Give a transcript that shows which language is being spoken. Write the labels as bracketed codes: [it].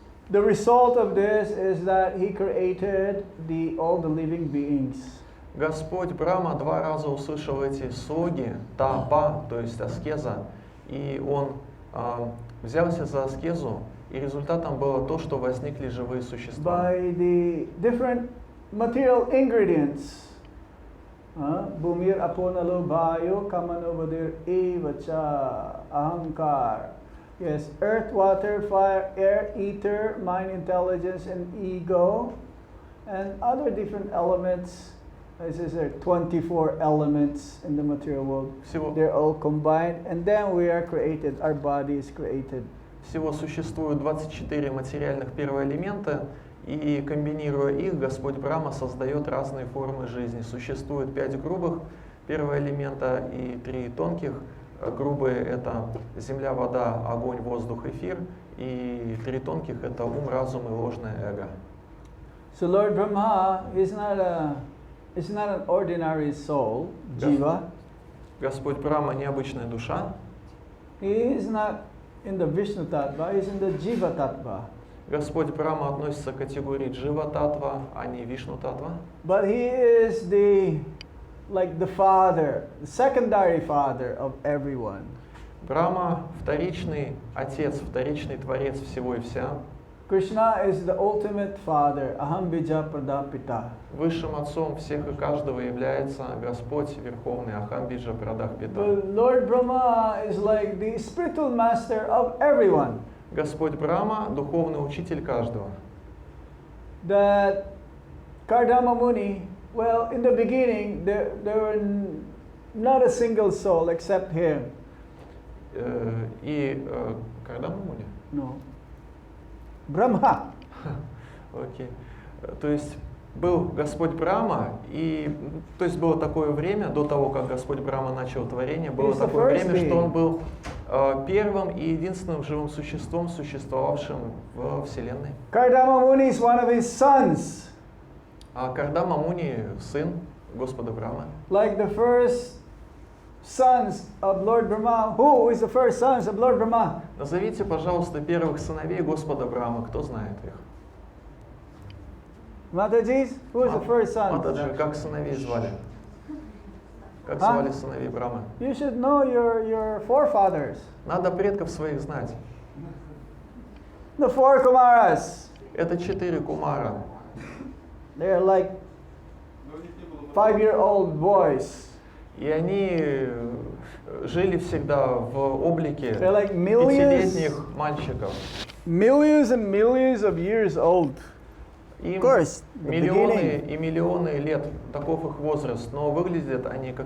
[en] The result of this is that he created all the living beings. [ru] Господь Брахма два раза услышал эти слоги, тапа, то есть аскеза, и он взялся за аскезу, и результатом было то, что возникли живые существа. [en] By the different material ingredients. [sa] Bhumir aponalo bhayo kamanovadir evacha ahankar. [en] Yes, earth, water, fire, air, ether, mind, intelligence, and ego, and other different elements. This is there 24 elements in the material world. They're all combined, and then we are created. Our body is created. [ru] Всего существует 24 материальных первоэлемента, и комбинируя их, Господь Брахма создает разные формы жизни. Существует 5 грубых Первого элемента и три тонких. Грубые — это земля, вода, огонь, воздух, эфир. И три тонких — это ум, разум и ложное эго. [en] So Lord Brahma is not an ordinary soul, jiva. [ru] Господь Брахма — необычная душа. [en] He is not in the Vishnu Tattva, he is in the Jiva Tattva. [ru] Господь Брахма относится к категории Джива-татва, а не Вишну-татва. [en] But he is the father, the secondary father of everyone. [ru] Брахма — вторичный отец, вторичный творец всего и вся. [en] Krishna is the ultimate father, [sa] aham bija pradapita. [ru] Высшим отцом всех и каждого является Господь Верховный, [sa] Ахам Биджа Прадах Пита. [en] But Lord Brahma is like the spiritual master of everyone. [ru] Господь Брахма — духовный учитель каждого. [en] That Kardama Muni, well, in the beginning, there were not a single soul except him. [ru] И Кардама Муни? [en] No. Brahma. [ru] Окей. То есть был Господь Брахма, и то есть было такое время, до того, как Господь Брахма начал творение, было такое время, что он был первым и единственным живым существом, существовавшим в Вселенной. [en] Kardama Muni is one of his sons. [ru] А Кардама Муни — сын Господа Брахмы. [en] Like the first sons of Lord Brahma. Who is the first sons of Lord Brahma? [ru] Назовите, пожалуйста, первых сыновей Господа Брахмы. Кто знает их? [en] Mataji, who is the first son? [ru] Матаджи, как сыновей звали? Как звали сыновей Брахмы? [en] You should know your forefathers. [ru] Надо предков своих знать. [en] The four Kumaras. [ru] Это 4 кумара. [en] They're like 5-year-old boys. [ru] И они жили всегда в облике [en] They're like [ru] пятилетних мальчиков. [en] Millions and millions of years old. [ru] Им [en] Of course, the [ru] миллионы [en] beginning. [ru] и миллионы лет, таков их возраст, но выглядят они как